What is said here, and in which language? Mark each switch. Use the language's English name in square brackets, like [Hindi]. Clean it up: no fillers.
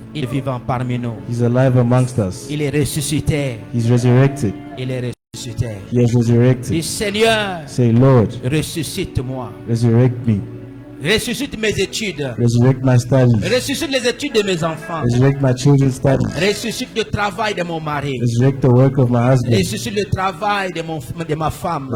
[French] Il est vivant parmi nous. [English] He's alive amongst us. [French] Il est ressuscité. [English] He's resurrected. [French] Il est ressuscité. [English] He has [French] Dis, [English] resurrected. [French] Seigneur, [English] Say, Lord, [French] ressuscite-moi. [English] resurrect me. [French] Ressuscite mes études. [English] Resurrect my studies. [French] Ressuscite les études de mes enfants. [English] Resurrect my children's studies. [French] Ressuscite le travail de mon mari. [English] Resurrect the work of my husband. [French] Ressuscite le travail de ma femme.